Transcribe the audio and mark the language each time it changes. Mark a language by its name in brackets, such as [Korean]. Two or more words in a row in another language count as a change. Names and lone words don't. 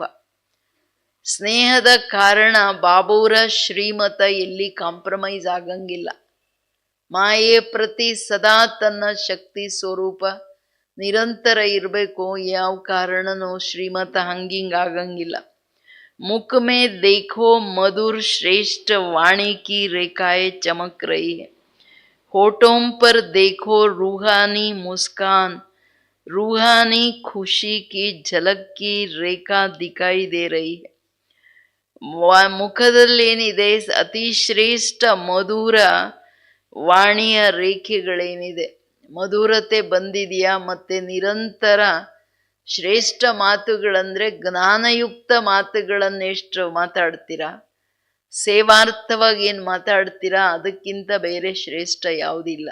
[Kannada] ಸ್ನೇಹದ ಕಾರಣ ಬಾಬೂರ ಶ್ರೀಮತ ಎಲ್ಲಿ ಕಾಂಪ್ರಮೈಸ್ ಆಗಂಗಿಲ್ಲ. ಮಾಯೆ ಪ್ರತಿ ಸದಾ ತನ್ನ ಶಕ್ತಿ ಸ್ವರೂಪ ನಿರಂತರ ಇರಬೇಕು. ಯಾವ ಕಾರಣನೂ ಶ್ರೀಮತ ಹಂಗಿಂಗ್ ಆಗಂಗಿಲ್ಲ. [Hindi] मुख में देखो मधुर श्रेष्ठ वाणी की रेखाएं चमक रही है. होठों पर देखो रूहानी मुस्कान, रूहानी खुशी की झलक की रेखा दिखाई दे रही है. [Kannada] ಮುಖದಲ್ಲಿ ಏನಿದೆ, ಅತಿ ಶ್ರೇಷ್ಠ ಮಧುರ ವಾಣಿಯ ರೇಖೆಗಳೇನಿದೆ, ಮಧುರತೆ ಬಂದಿದೆಯಾ? ಮತ್ತೆ ನಿರಂತರ ಶ್ರೇಷ್ಠ ಮಾತುಗಳಂದ್ರೆ ಜ್ಞಾನಯುಕ್ತ ಮಾತುಗಳನ್ನೆಷ್ಟು ಮಾತಾಡ್ತೀರಾ, ಸೇವಾರ್ಥವಾಗಿ ಏನು ಮಾತಾಡ್ತೀರಾ, ಅದಕ್ಕಿಂತ ಬೇರೆ ಶ್ರೇಷ್ಠ ಯಾವುದಿಲ್ಲ.